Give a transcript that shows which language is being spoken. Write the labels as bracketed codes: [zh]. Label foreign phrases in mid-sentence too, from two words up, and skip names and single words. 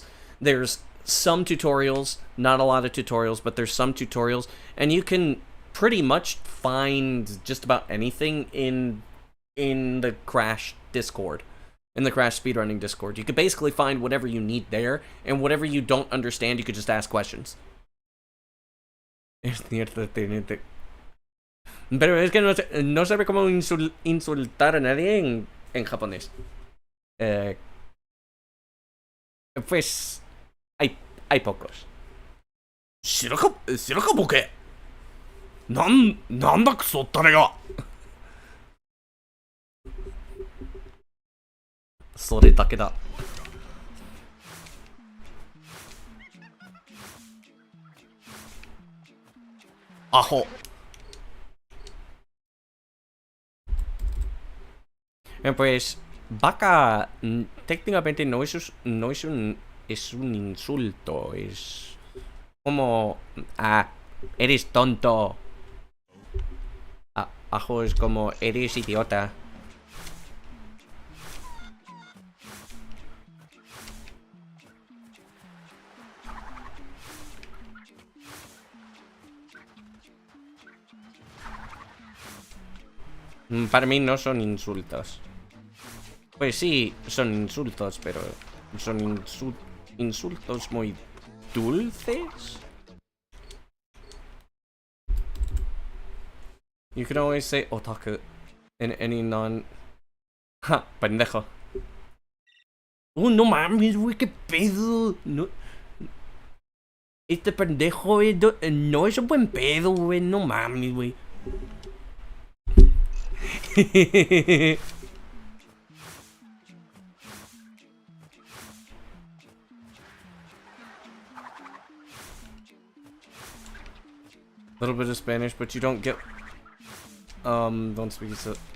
[en] There's some tutorials, not a lot of tutorials, but there's some tutorials, and you can pretty much find just about anything in the Crash Discord. In the Crash Speedrunning Discord. You could basically find whatever you need there, and whatever you don't understand, you could just ask questions. [es] Es cierto, teniente. Pero es que no sabe cómo insultar a nadie en japonés. Pues hay pocos. [ja] 白かボケ。なんだクソったれが。それだけだ。 [es] アホ。Pues, vaca, técnicamente no es un insulto, es como, eres tonto. Ajo es como, eres idiota. Para mí no son insultos. Pues sí, son insultos, pero son insultos muy dulces. [en] You can always say otaku in any non... [es] Ja, pendejo. No mames, güey, qué pedo. No... Este pendejo, no es un buen pedo, güey. No mames, güey. [en] Little bit of Spanish, but you don't get don't speak so.